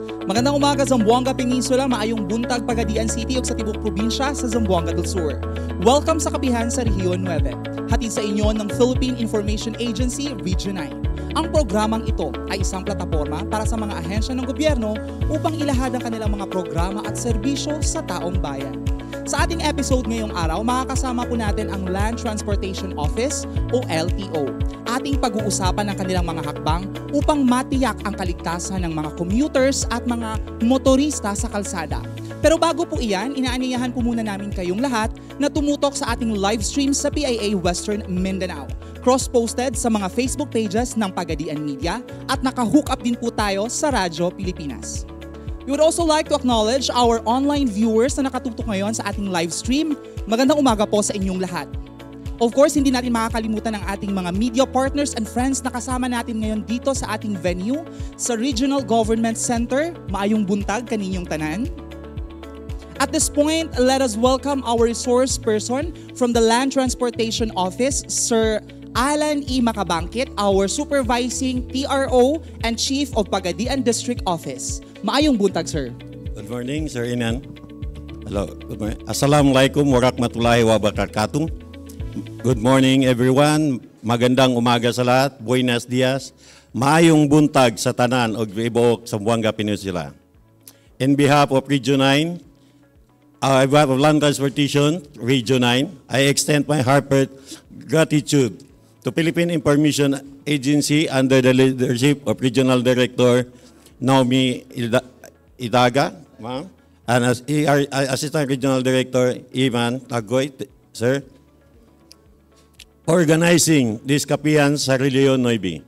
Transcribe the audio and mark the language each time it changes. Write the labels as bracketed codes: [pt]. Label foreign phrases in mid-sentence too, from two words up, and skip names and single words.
[tl] Magandang umaga Zamboanga Peninsula, [ceb] maayong buntag Pagadian City ug sa tibok probinsya sa Zamboanga del Sur. [tl] Welcome sa kapihan sa Rehiyon 9. Hatid sa inyo ng Philippine Information Agency Region 9. Ang programang ito ay isang plataporma para sa mga ahensya ng gobyerno upang ilahad ang kanilang mga programa at serbisyo sa taong bayan. Sa ating episode ngayong araw, makakasama po natin ang Land Transportation Office o LTO. Ating pag-uusapan ang kanilang mga hakbang upang matiyak ang kaligtasan ng mga commuters at mga motorista sa kalsada. Pero bago po iyan, inaanyayahan po muna namin kayong lahat na tumutok sa ating [en] live stream [tl] sa PIA Western Mindanao. Cross-posted sa mga Facebook pages ng Pagadian Media at naka-hook up din po tayo sa Radyo Pilipinas. [en] We would also like to acknowledge our online viewers [tl] na nakatutok ngayon sa ating [en] live stream. [tl] Magandang umaga po sa inyong lahat. [en] Of course, [tl] hindi natin makakalimutan ang ating mga [en] media partners and friends [tl] na kasama natin ngayon dito sa ating venue sa Regional Government Center. [ceb] Maayong buntag kaninyong tanan. [en] At this point, let us welcome our resource person from the Land Transportation Office, Sir Alan E. Macabangkit, our supervising TRO and Chief of Pagadian District Office. [ceb] Maayong buntag, sir. [en] Good morning, Sir Inan. Hello. Good morning. [ar] السلام عليكم ورحمة الله وبركاته. [en] Good morning, everyone. [tl] Magandang umaga sa lahat. [es] Buenos dias. [ceb] Maayong buntag sa tanan og ibuok sa Zamboanga Peninsula. [en] In behalf of Region 9, on behalf of Land Transportation, Region 9, I extend my heartfelt gratitude to Philippine Information Agency under the leadership of Regional Director Naomi Idaga, and as Assistant Regional Director Ivan Tagoy, sir, organizing this Kapihan sa Rehiyon 9.